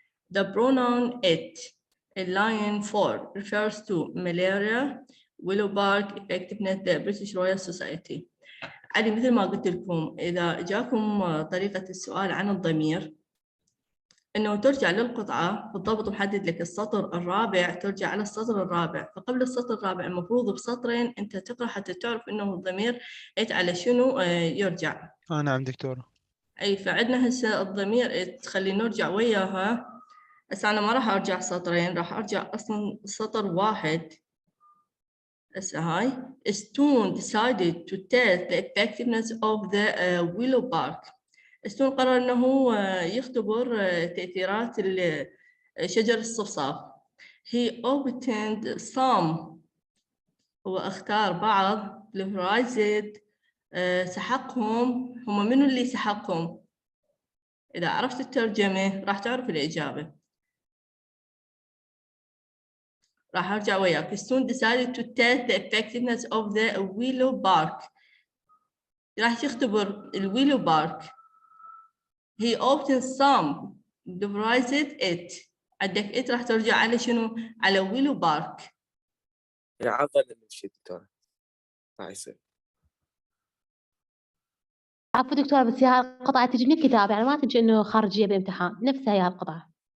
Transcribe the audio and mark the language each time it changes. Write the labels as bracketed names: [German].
[English] The pronoun it in line 4 refers to malaria, willow bark, effectiveness, the British Royal Society. [Arabic] علي مثل ما قلت لكم إذا جاكم طريقة السؤال عن الضمير إنه ترجع للقطعة بالضبط محدد لك السطر الرابع ترجع على السطر الرابع فقبل السطر الرابع المفروض بسطرين أنت تقرأ حتى تعرف إنه الضمير إت على شنو يرجع. نعم دكتورة. أي فعندنا هسه الضمير إت خلي نرجع وياها. هسه أنا ما راح أرجع سطرين راح أرجع أصلاً سطر واحد. هسه هاي [English] Stone decided to test the effectiveness of the willow bark. [Arabic] ستون قرر أنه يختبر تأثيرات شجر الصفصاف. [English] He obtained some. [Arabic] هو اختار بعض pulverized سحقهم. هم منو اللي سحقهم؟ إذا عرفت الترجمة راح تعرف الإجابة. راح أرجع وياك. [English] Stone decided to test the effectiveness of the willow bark. [Arabic] راح تختبر الويلو بارك. [English] He obtained some, pulverized it. [Arabic] عندك it راح ترجع على شنو؟ على ويلو بارك. عضل المشي دكتورة. ما يصير. عفوا دكتورة بس هي القطعة تجي من الكتاب يعني ما تجي إنه خارجية بامتحان نفسها هي القطعة.